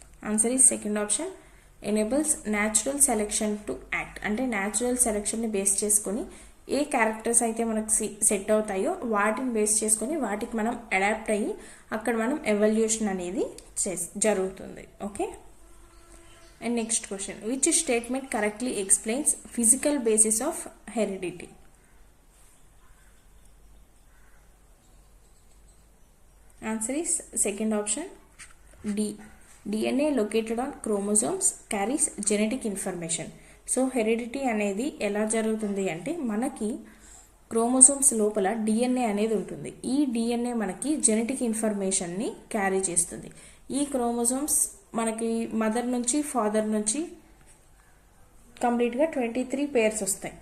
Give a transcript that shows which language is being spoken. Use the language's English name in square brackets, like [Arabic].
[English] Answer is second option, enables natural selection to act. [Telugu] అంటే natural సెలెక్షన్ని base చేసుకొని ఏ characters అయితే మనకు సెట్ అవుతాయో వాటిని బేస్ చేసుకొని వాటికి మనం అడాప్ట్ అయ్యి అక్కడ మనం ఎవల్యూషన్ అనేది జరుగుతుంది. Okay. [English] And next question, which statement correctly explains physical basis of heredity? Answer is second option, D. DNA located on chromosomes carries genetic information. [Telugu] So heredity అనేది ఎలా జరుగుతుంది అంటే మనకి క్రోమోసోమ్స్ లోపల డిఎన్ఏ అనేది ఉంటుంది. ఈ డిఎన్ఏ మనకి జెనెటిక్ ఇన్ఫర్మేషన్ని క్యారీ చేస్తుంది. ఈ క్రోమోసోమ్స్ మనకి మదర్ నుంచి ఫాదర్ నుంచి కంప్లీట్గా 23 పేర్స్ వస్తాయి.